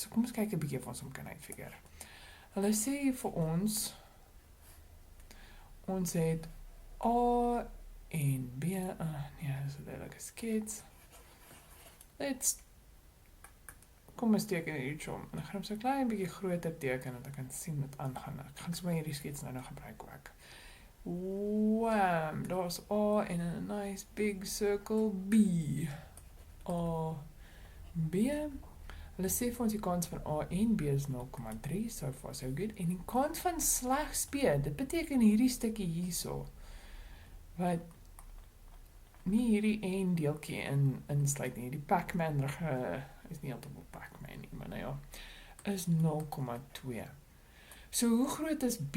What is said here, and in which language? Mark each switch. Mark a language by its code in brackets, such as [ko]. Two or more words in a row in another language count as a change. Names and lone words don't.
[af] So kom ons kyk 'n bietjie of ons hom kan uitfigure. Hulle sê vir ons het A en B, nee, dis 'n duidelike skets. Kom ons teken hierdie om, en ek gaan hom so klein bietjie groter teken, dat ek kan sien wat aangaan. Ek gaan sommer hierdie skets nou gebruik ook. Wham, daar's A en 'n [en] nice big circle [af] B. A, B. Hulle sê vir ons die kans van A en B is 0,3, [en] so far so good. [af] En die kans van slegs B, dit beteken hierdie stukkie hierso, wat nie hierdie en deeltjie insluit nie, die Pac-Man is nie heeltemal Pac-Man nie, maar nou ja, is 0,2. So hoe groot is B?